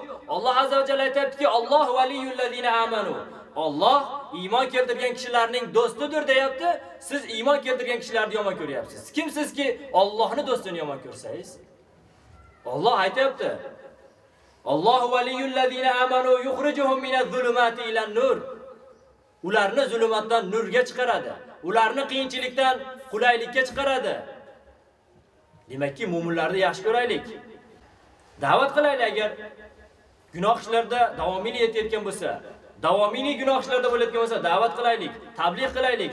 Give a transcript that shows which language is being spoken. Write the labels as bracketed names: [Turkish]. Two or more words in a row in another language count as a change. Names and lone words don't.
[Uzbek] Alloh [Arabic] عز وجل [Uzbek] aytibdiki, [Arabic] الله ولي الذين آمنوا. [Uzbek] Alloh iymon keltirgan kishilarning do'stidir deyapti. Siz iymon keltirgan kishilarni yomon ko'ryapsiz. Kimsizki Allohning do'stini yomon ko'rsangiz? Alloh aytibdi. [Arabic] الله ولي الذين آمنوا يخرجهم من الظلمات إلى النور. [Uzbek] Ularni zulmatdan nurga chiqaradi. Ularni qiyinchilikdan qulaylikka chiqaradi. Demakki, mu'minlarni yaxshi ko'raylik. Da'vat qilaylik agar gunoh ishlarda davomiylik etayotgan bo'lsa, davomiylik gunoh ishlarda bo'layotgan bo'lsa, da'vat qilaylik, tabliğ qilaylik.